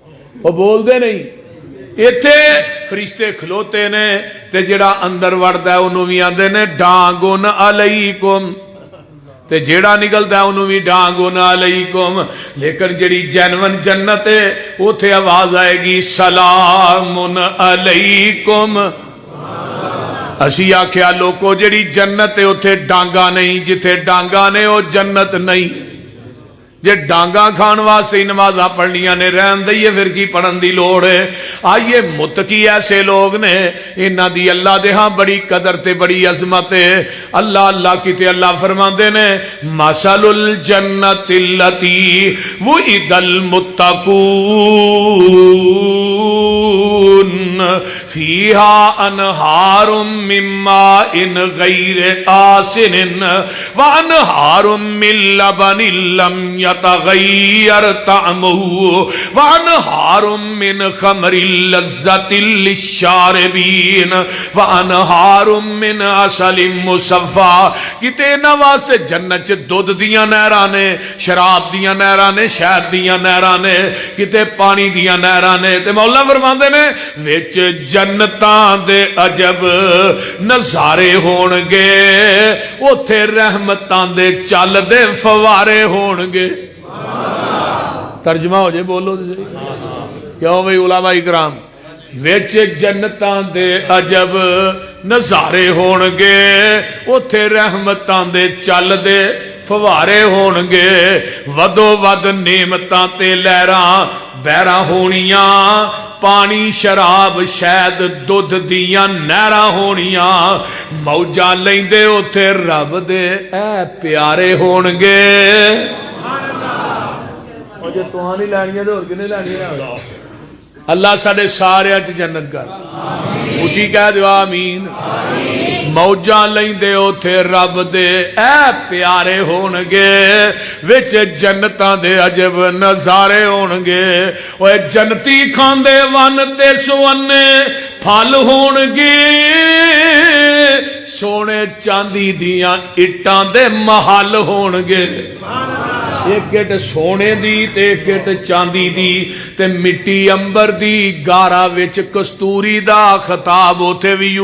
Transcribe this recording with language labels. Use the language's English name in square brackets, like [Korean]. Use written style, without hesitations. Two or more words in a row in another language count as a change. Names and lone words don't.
[Punjabi] وہ بول دے نہیں ایتھے فرشتے کھلوتے نے تے جڑا اندر وڑدا ہے انہوں بھی آندے نے ڈانگن علیکم تے جیڑا نکلتا ہے انہوں بھی ڈانگن علیکم لیکن جڑی جنون جنت ہے اوتھے آواز آئے گی [Arabic] سلام علیکم [Punjabi] اسی آکھیا لوکو جڑی جنت ہے اوتھے ڈانگا نہیں جتھے ڈانگا نے او جنت نہیں جے ڈانگا کھان واسطے ہی نمازاں پڑھنیاں نے رہن دئیے پھر کی پڑھن دی لوڑ ہے آئیے متقی ایسے لوگ نے انہاں دی اللہ دے ہاں بڑی قدر تے بڑی عظمت ہے اللہ اللہ کیتے اللہ فرماندے نے [Arabic] مثل الجنت التی وعد المتقون فیہا انہار من ماء غیر آسن وانہار من لبن لم يتغير طعمه وانهار من خمر لذة للشاربين وانهار من عسل مصفى [Punjabi] کتے نہ واسطے جنت چ دودھ دیاں نہراں نے شراب دیاں نہراں نے شہد دیاں نہراں نے کتے پانی دیاں نہراں نے تے مولا فرماندے نے وچ جنتاں دے عجب نظارے ہون گے اوتھے رحمتاں دے چل دے فوارے ہون گے ترجمہ ہو جائے بولو کیوں بھئی علماء اکرام وچ جنتاں دے عجب نظارے ہون گے اوتھے رحمتاں دے چل دے فوارے ہون گے ودو ود نعمتاں تے لہراں بہراں ہونیاں پانی شراب شہد دودھ دیاں نہراں ہونیاں موجاں لیندے اوتھے رب دے اے پیارے ہون گے جو توہاں نہیں لینی ہے تو اور کنے لینی ہے اللہ ساڑے سارے اچھ جنت کر اچھی کہہ دیو آمین موجاں لیندے اوتھے رب دے اے پیارے ہونگے وچ جنتاں دے عجب نظارے ہونگے اوے جنتی کھاندے ون تے سونے پھل ہونگے سونے چاندی دیاں اٹاں دے محل ہونگے ایک گٹ سونے دی تے ایک گٹ چاندی دی تے مٹی امبر دی گارا وچ کستوری دا خطاب اوتھے بھی